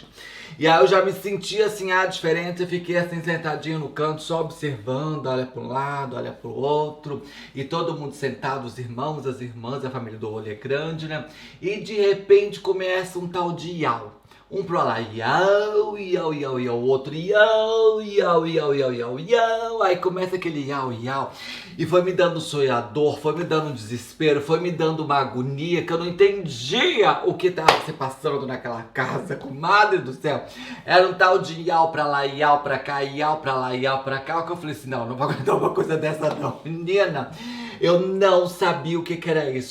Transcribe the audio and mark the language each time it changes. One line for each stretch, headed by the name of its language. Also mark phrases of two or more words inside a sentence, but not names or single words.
Portuguese: E aí eu já me senti assim, diferente, eu fiquei assim sentadinho no canto, só observando, olha para um lado, olha para o outro, e todo mundo sentado, os irmãos, as irmãs, a família do olho é grande, né? E de repente começa um tal de iau. Um pro lá, iau, iau, iau, iau, o outro iau, iau, iau, iau, iau, iau. Aí começa aquele iau, iau. E foi me dando um sonhador, foi me dando um desespero, foi me dando uma agonia que eu não entendia o que tava se passando naquela casa, comadre do céu. Era um tal de iau pra lá, iau pra cá, iau pra lá, iau pra cá. Que eu falei assim, não, não vou aguentar uma coisa dessa não. Menina, eu não sabia o que era isso.